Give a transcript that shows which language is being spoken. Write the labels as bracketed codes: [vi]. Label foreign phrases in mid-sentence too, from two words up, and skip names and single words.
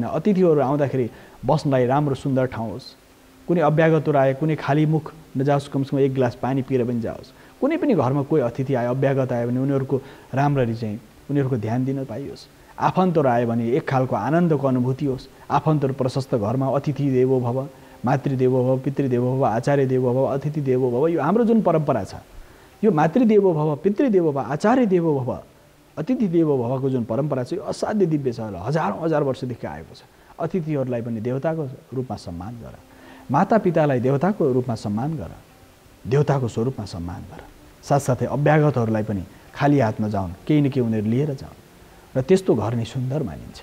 [ne] अतिथिहरू आउँदाखेरि बस्नलाई राम्रो सुन्दर ठाउँ होस्, कुनै अभ्यागतहरू आए कुनै खाली मुख नजाओस्, कमसेकम 1 गिलास पानी पिएर पनि जाओस्। कुनै पनि घरमा कोही अतिथि आयो, अभ्यागत आयो भने उनीहरूको राम्ररी चाहिँ उनीहरूको ध्यान दिन पाइयोस्। आफन्तहरू आयो भने एक खालको आनन्दको अनुभूति होस्। आफन्तहरू प्रशस्त घरमा, [sa] अतिथि देवो भव, मातृदेवो भव, पितृदेवो भव, आचार्य देवो भव, अतिथि देवो भव, [ne] यो हाम्रो जुन परम्परा छ, यो [sa] मातृदेवो भव, पितृदेवो भव, आचार्य देवो भव, अतिथि देवो भवको [ne] जुन परम्परा छ, यो असाध्य दिव्य छ, हजारौँ हजार वर्षदेखि आएको छ। अतिथिहरूलाई पनि देवताको रूपमा सम्मान गर, मातापितालाई देवताको रूपमा सम्मान गर, देवताको स्वरूपमा सम्मान गर। साथसाथै अभ्यागतहरूलाई पनि खाली हातमा जाउन्, केही न केही उनीहरू लिएर जाउन्, र त्यस्तो घर नै सुन्दर मानिन्छ।